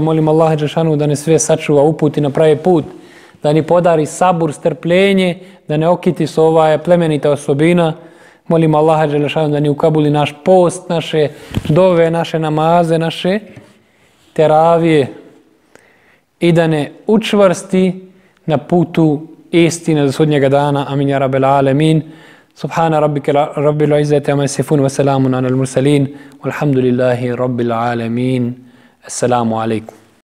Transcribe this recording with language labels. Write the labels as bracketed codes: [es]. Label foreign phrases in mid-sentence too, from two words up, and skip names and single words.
[bs] Molim Allaha dželešanu da ne sve sačuva, uputi na pravi put, da ni podari sabur, strpljenje, da ne okiti se ova plemenita osobina. Molim Allaha dželešanu da ne ukabuli naš post, naše dove, naše namaze, naše teravije i da ne učvrsti na putu istine do sudnjega dana. [ar] آمين يا رب العالمين. سبحان ربك رب العزة عما يصفون وسلام على المرسلين والحمد لله رب العالمين. السلام عليكم.